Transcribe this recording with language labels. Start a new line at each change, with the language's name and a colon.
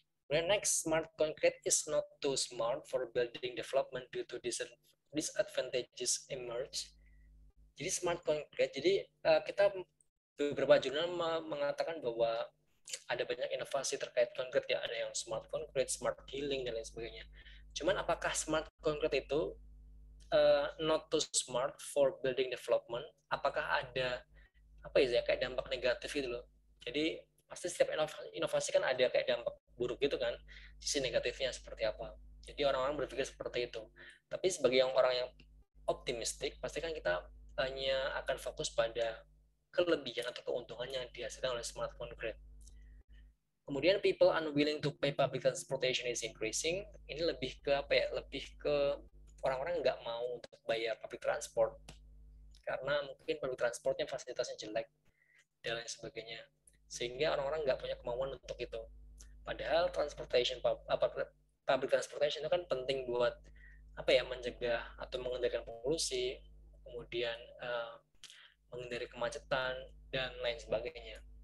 English: Then next, smart concrete is not too smart for building development due to disadvantages emerge.
Indonesian: Jadi smart concrete, jadi kita beberapa jurnal mengatakan bahwa ada banyak inovasi terkait konkret ya, ada yang smart concrete, smart healing dan lain sebagainya. Cuman apakah smart concrete itu
English: not too smart for building development,
Indonesian: apakah ada apa ya kayak dampak negatif gitu loh. Jadi pasti setiap inovasi kan ada kayak dampak buruk gitu kan, sisi negatifnya seperti apa. Jadi orang-orang berpikir seperti itu. Tapi sebagai orang yang optimistik, pasti kan kita hanya akan fokus pada kelebihan atau keuntungan yang dihasilkan oleh smartphone grade.
English: Kemudian people unwilling to pay public transportation is increasing.
Indonesian: Ini lebih ke apa ya? Lebih ke orang-orang nggak mau untuk bayar public transport karena mungkin public transportnya fasilitasnya jelek dan lain sebagainya. Sehingga orang-orang nggak punya kemauan untuk itu. Padahal public transportation itu kan penting buat apa ya mencegah atau mengendalikan polusi, kemudian menghindari kemacetan dan lain sebagainya.